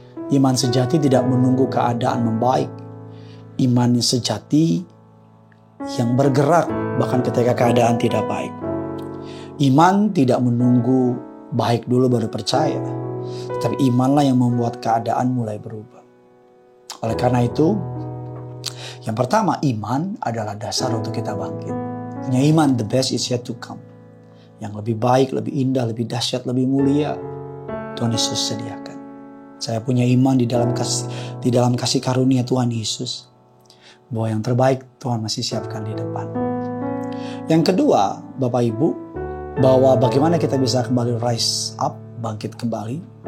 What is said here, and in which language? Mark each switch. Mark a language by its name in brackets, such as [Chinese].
[Indonesian] Iman sejati tidak menunggu keadaan membaik. Iman sejati yang bergerak bahkan ketika keadaan tidak baik. Iman tidak menunggu baik dulu baru percaya. Tetapi imanlah yang membuat keadaan mulai berubah. Oleh karena itu, yang pertama, iman adalah dasar untuk kita bangkit. Punya iman, [English] the best is yet to come. [Indonesian] Yang lebih baik, lebih indah, lebih dahsyat, lebih mulia, Tuhan Yesus sediakan. Saya punya iman di dalam kasih karunia Tuhan Yesus, bahwa yang terbaik Tuhan masih siapkan di depan. Yang kedua, Bapak Ibu, bahwa bagaimana kita bisa kembali [English] rise up, [Indonesian] bangkit kembali.